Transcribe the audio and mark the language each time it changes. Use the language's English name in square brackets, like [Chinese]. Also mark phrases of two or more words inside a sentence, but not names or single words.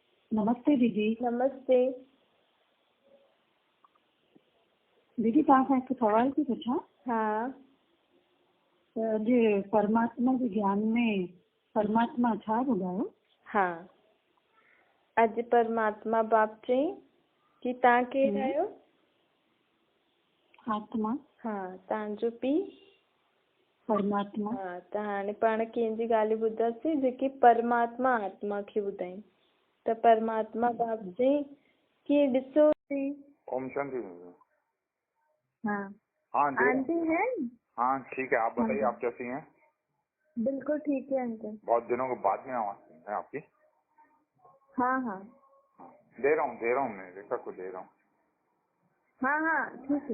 [Sindhi] नमस्ते दीदी। नमस्ते दीदी तव्हां हिकु सवाल थी पुछां। हाँ त अॼु परमात्मा जे ज्ञान में परमात्मा छा ॿुधायो? हाँ अॼु परमात्मा बाप चई कि तव्हां केरु आहियो? आत्मा। हाँ तव्हांजो पीउ परमात्मा। हाँ त हाणे पाण कंहिंजी ॻाल्हि ॿुधंदासीं जेकी परमात्मा आत्मा खे ॿुधाई। त परमात्मा बाप चई कि ॾिसो थी। ओम शांति। हाँ हाँ [Hindi] आंटी है? हाँ ठीक है, आप बताइए आप कैसी हैं? बिल्कुल ठीक है अंकल। बहुत दिनों के बाद में आवाज सुन है आपकी। हाँ हाँ दे रहा हूँ मैं रेखा को दे रहा हूँ। हाँ हाँ ठीक है।